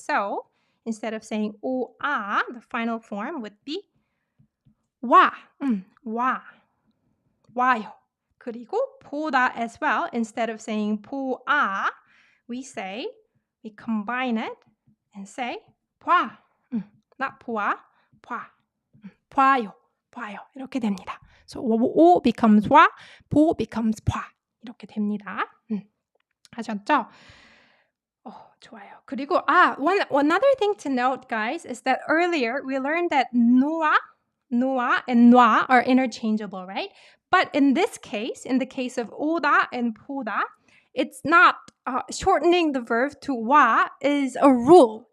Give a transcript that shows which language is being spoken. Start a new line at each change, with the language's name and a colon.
English: So instead of saying o, a, the final form would be wa, 와요. 그리고 보다 as well. Instead of saying 보아, we combine it and say 봐.
Korean: Not 보아, 봐. 봐요. 이렇게 됩니다.
English: So 오 becomes 와, 보 becomes 봐.
Korean: 이렇게 됩니다. 아셨죠? 좋아요.
English: 그리고 another thing to note, guys, is that earlier we learned that 누아 and noa are interchangeable, right? But in this case, in the case of 오다 and 보다, it's not shortening the verb to wa is a rule.